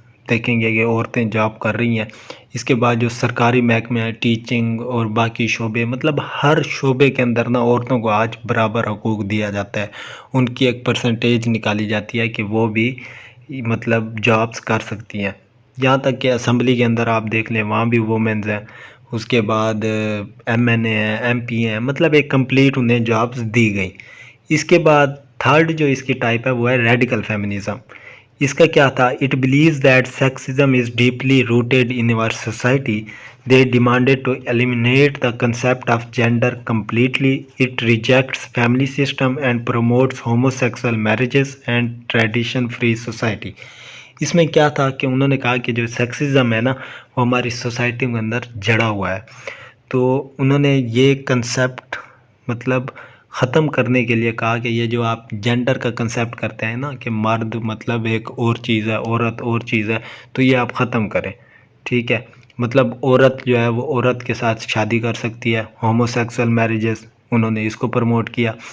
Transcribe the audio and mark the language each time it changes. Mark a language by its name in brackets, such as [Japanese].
[Urdu] دیکھیں گے کہ عورتیں جاب کر رہی ہیں۔ اس کے بعد جو سرکاری محکمے ہیں، ٹیچنگ اور باقی شعبے، مطلب ہر شعبے کے اندر نا عورتوں کو آج برابر حقوق دیا جاتا ہے۔ ان کی ایک پرسنٹیج نکالی جاتی ہے کہ وہ بھی مطلب جابس کر سکتی ہیں۔ یہاں تک کہ اسمبلی کے اندر آپ دیکھ لیں، وہاں بھی وومنز ہیں۔ اس کے بعد MNA ہیں، MP ہیں، مطلب ایک کمپلیٹ انہیں جابس دی گئی۔ اس کے بعد تھرڈ جو اس کی ٹائپ ہے وہ ہے ریڈیکل فیمنزم۔ اس کا کیا تھا؟ [English] It believes that sexism is deeply rooted in our society. They demanded to eliminate the concept of gender completely. It rejects family system and promotes homosexual marriages and tradition-free society. [Urdu] اس میں کیا تھا کہ انہوں نے کہا کہ جو سیکسزم ہے نا وہ ہماری سوسائٹی کے اندر جڑا ہوا ہے، تو انہوں نے یہ کنسیپٹ مطلب ختم کرنے کے لیے کہا کہ یہ جو آپ جینڈر کا کنسیپٹ کرتے ہیں نا کہ مرد مطلب ایک اور چیز ہے، عورت اور چیز ہے، تو یہ آپ ختم کریں، ٹھیک ہے؟ مطلب عورت جو ہے وہ عورت کے ساتھ شادی کر سکتی ہے، ہومو سیکسول میریجز انہوں نے اس کو پروموٹ کیا،